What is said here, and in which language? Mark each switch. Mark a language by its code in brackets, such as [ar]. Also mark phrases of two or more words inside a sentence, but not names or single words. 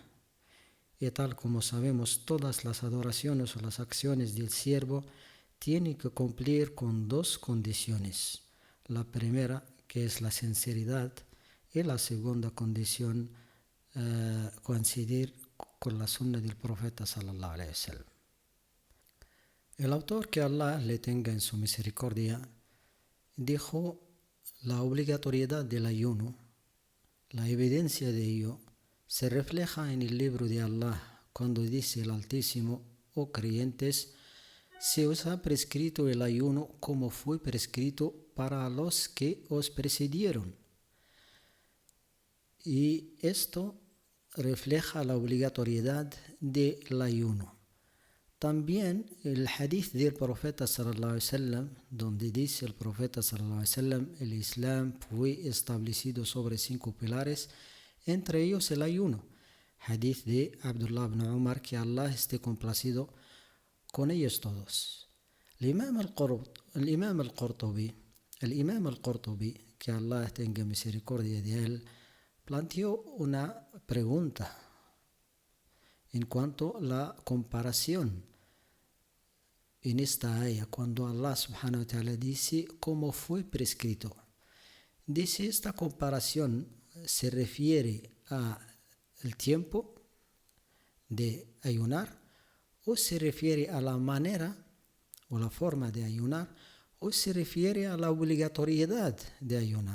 [es] Y tal como sabemos, todas las adoraciones o las acciones del siervo tienen que cumplir con dos condiciones. La primera, que es la sinceridad, y la segunda condición, coincidir con la sunna del profeta sallallahu alaihi wasallam. El autor, que Allah le tenga en su misericordia, dijo la obligatoriedad del ayuno. La evidencia de ello se refleja en el libro de Allah cuando dice el Altísimo: oh creyentes, se os ha prescrito el ayuno como fue prescrito para los que os precedieron. Y esto refleja la obligatoriedad del ayuno. También el hadith del profeta sallallahu alaihi wasallam, donde dice el profeta sallallahu alaihi wasallam, el Islam fue establecido sobre 5 pilares, entre ellos el ayuno. Hadith de Abdullah ibn Umar, que Allah esté complacido con ellos todos. El Imam al-Qurtubi, que Allah tenga misericordia de él, planteó una pregunta en cuanto a la comparación en esta ayah, cuando Allah subhanahu wa ta'ala dice cómo fue prescrito. Dice, esta comparación se refiere al tiempo de ayunar, o se refiere a la manera o la forma de ayunar, o se refiere a la obligatoriedad de ayunar.